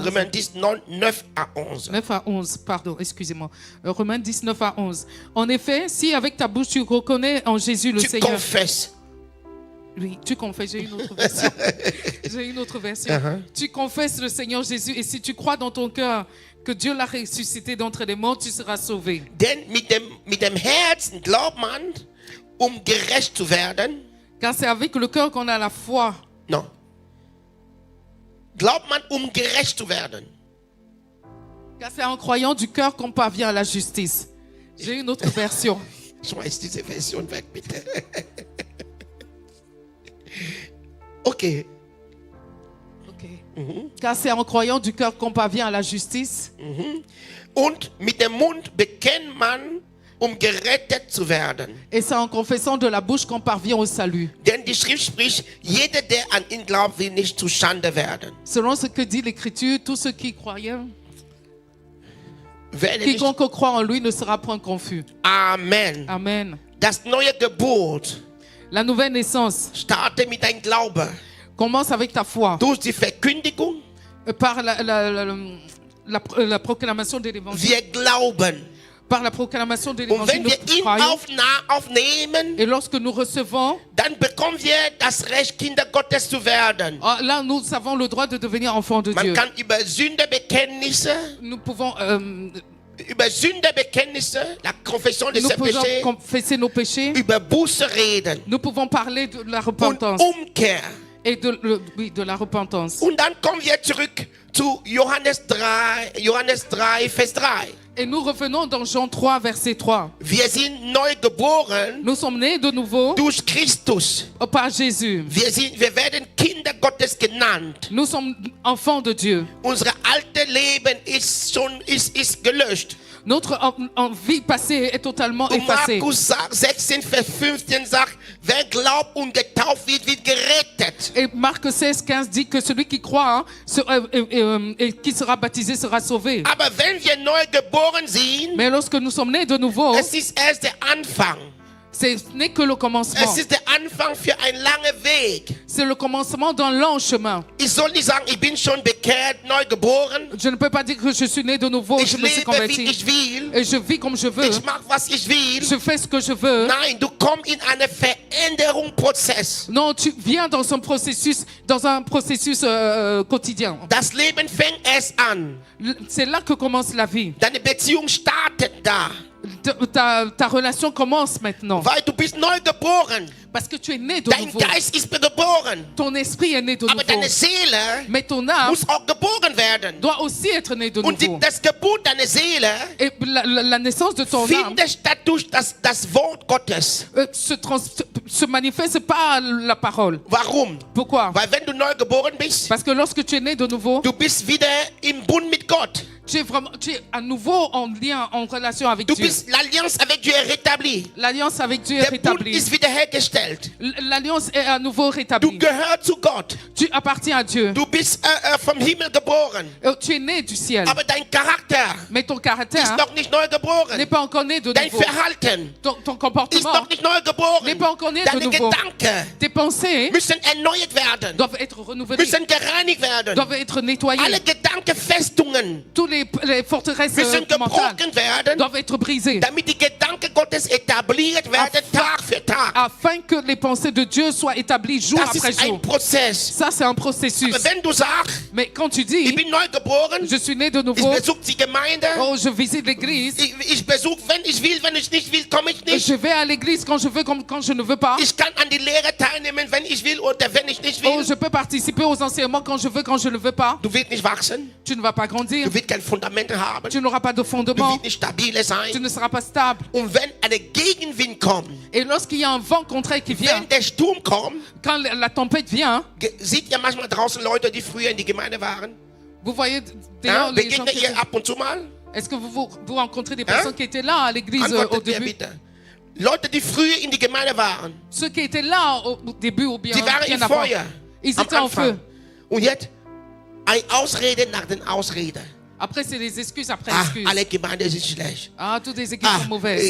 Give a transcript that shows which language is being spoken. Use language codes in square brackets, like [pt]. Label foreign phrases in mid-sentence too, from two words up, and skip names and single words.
[fr] Romains 10, 9 à 11. 9 à 11, pardon, excusez-moi. Romains 10, 9 à 11. En effet, si avec ta bouche tu reconnais en Jésus le Tu Seigneur... confesses. Oui, tu confesses, j'ai une autre version. J'ai une autre version. Tu confesses le Seigneur Jésus et si tu crois dans ton cœur que Dieu l'a ressuscité d'entre les morts, tu seras sauvé. [de] Denn mit dem Herzen glaubt man, gerecht zu werden. [fr] Car c'est avec le cœur qu'on a la foi. [de] No. Glaubt man, gerecht zu werden. [fr] Car c'est en croyant du cœur qu'on parvient à la justice. J'ai une autre version. [de] Schmeiß diese Version weg, bitte. [fr] Okay. Car c'est en croyant du cœur qu'on parvient à la justice. [de] Und mit dem Mund bekennt man, gerettet zu werden. [fr] Et c'est en confessant de la bouche qu'on parvient au salut. [de] Denn die Schrift spricht, jeder, der an ihn glaubt, will nicht zustande werden. [fr] Selon ce que dit l'Écriture, tous ceux qui croient, [de] Werde nicht. [fr] quiconque croit en lui ne sera point confus. Amen. Amen. [de] Das neue Gebot [fr] La nouvelle naissance [de] starte mit deinem Glauben. [fr] Commence avec ta foi. [de] Durch die Verkündigung. [fr] Par la proclamation de l'évangile. [de] Wir glauben. [fr] Par la proclamation de [de] Und wenn [fr] l'évangile, [de] wir [fr] nous [de] ihn [fr] croyons. [de] aufnehmen, [fr] Et lorsque nous recevons, [de] dann bekommen wir das Recht, Kinder Gottes zu werden. [fr] là, nous avons le droit de devenir enfants de [de] Man [fr] Dieu. [de] kann über Sündebekenntnisse, [fr] Nous pouvons, la confession de nous ses pouvons péchés, confesser nos péchés. [de] über Buße reden [fr] Nous pouvons parler de la [de] und [fr] repentance [de] Umkehr. [fr] et de la repentance. [de] Und dann kommen wir zurück zu Johannes 3, Vers 3. [fr] Et nous revenons dans Jean 3, verset 3. [de] Wir sind neu geboren [fr] Nous sommes nés de nouveau [de] durch Christus. [fr] par Jésus. [de] Wir werden Kinder Gottes genannt. [fr] Nous sommes enfants de Dieu. [de] Unser altes Leben ist gelöscht. [fr] Notre vie passée est totalement [de] Und [fr] effacée. [de] Markus 16, Vers 15 sagt, wer glaubt und getauft wird, wird gerettet. [fr] Et Marc 16, 15 dit que celui qui croit et qui sera baptisé sera sauvé. [de] Aber wenn wir neu geboren sind, [fr] Mais lorsque nous sommes nés de nouveau, [de] es ist erst der Anfang. [fr] ce n'est que le commencement. [de] Es ist der Anfang für einen langen Weg. [fr] C'est le commencement d'un long chemin. [de] Ich soll nicht sagen, ich bin schon bekehrt, neu geboren. [fr] Je ne peux pas dire que je suis né de nouveau, [de] Ich [fr] je me suis [de] lebe, wie [fr] converti. [de] ich will. [fr] Et je vis comme je veux. [de] Ich mache, was ich will. [fr] Je fais ce que je veux. [de] Nein, du kommst in einen Veränderungsprozess. [fr] Non, tu viens dans un processus quotidien. [de] Das Leben fängt erst an. [fr] C'est là que commence la vie. [de] Deine Beziehung startet da. [fr] Ta relation commence maintenant. [de] Weil du bist neu geboren. [fr] Parce que tu es né de [de] Dein [fr] nouveau. [de] Geist ist geboren. [fr] Ton esprit est né de [de] Aber [fr] nouveau. [de] deine Seele [fr] Mais ton âme [de] muss auch geboren werden. [fr] doit aussi être née de [de] Und [fr] nouveau. [de] das Geburt deiner Seele [fr] Et la naissance de ton âme [de] findet statt durch das Wort Gottes. [fr] se manifeste par la parole. [de] Warum? [fr] Pourquoi? [de] Weil wenn du neu geboren bist, [fr] Parce que lorsque tu es né de nouveau, [de] du bist wieder im Bund mit Gott. [fr] tu es à nouveau en lien, en relation avec [de] Du [fr] Dieu. bist, l'alliance avec Dieu est rétablie. L'alliance avec Dieu est [de] Der Bund [fr] rétablie. [de] ist wiederhergestellt. [fr] L'alliance est à nouveau [de] Du [fr] rétablie. [de] gehörst zu Gott. [fr] Tu appartiens à Dieu. [de] Du bist vom Himmel geboren. [fr] Tu es né du ciel. [de] Aber dein Charakter [fr] Mais ton [de] ist [fr] caractère [de] noch nicht neu [fr] n'est [de] geboren. [fr] pas encore né de [de] Dein [fr] nouveau. [de] Verhalten [fr] Ton [de] ist [fr] comportement, [de] noch nicht neu geboren. [fr] n'est pas encore né de [de] Deine [fr] nouveau. [de] Gedanken [fr] Tes pensées [de] müssen erneuert werden. [fr] doivent être renouvelées, [de] Müssen gereinigt werden. [fr] doivent être nettoyées. [de] Alle Gedankenfestungen [fr] Tous les forteresses [de] müssen [fr] mentales [de] gebrochen werden, [fr] doivent être brisées [de] damit die Gedanken Gottes etabliert werden, Tag für Tag. [fr] afin que les pensées de Dieu soient établies jour [de] Das [fr] après [de] ist ein [fr] jour. [de] Prozess. [fr] Ça, c'est un processus. [de] Aber wenn du sagst, [fr] Mais quand tu [de] ich [fr] dis, [de] bin neu geboren, [fr] je suis né de [de] ich [fr] nouveau, [de] besuche die Gemeinde, [fr] oh, je visite l'église, [de] ich besuche, wenn ich will, wenn ich nicht will, komme ich nicht. [fr] je vais à l'église quand je veux, comme quand je ne veux pas. [de] Ich kann an die Lehre teilnehmen, wenn ich will oder wenn ich nicht [fr] Oh, [de] will. [fr] je peux participer aux enseignements quand je veux, quand je ne veux pas. [de] Du wirst nicht wachsen, [fr] Tu ne vas pas grandir. [de] du wirst kein Fundament haben, [fr] Tu n'auras pas de [de] du [fr] fondement. [de] wirst nicht stabil [fr] Tu [de] sein. [fr] ne seras pas stable. [de] Und wenn ein Gegenwind kommt, [fr] Et lorsqu'il y a un vent contraire qui vient, [de] wenn der Sturm kommt, [fr] quand la tempête vient, [de] seht ihr manchmal draußen Leute, die früher in die Gemeinde waren? [fr] vous voyez [de] Ja, [fr] d'ailleurs les gens [de] begegnet [fr] qui [de] ihr [fr] étaient... [de] ab und zu mal? [fr] Est-ce que vous rencontrez des personnes qui étaient là à l'église au [de] Antwortet ihr [fr] début? [de] bitte. Leute, die früher in die Gemeinde waren, [fr] Ceux qui étaient là au début ou bien [de] die waren [fr] bien [de] im [fr] avant, [de] Feuer, [fr] ils [de] am [fr] étaient en feu. [de] Anfang. Und jetzt eine Ausrede nach den Ausrede. [fr] Après, c'est des excuses après Ah, excuses. [de] alle Gemeinden sind schlecht. [fr] Ah, toutes les églises Ah, sont mauvaises.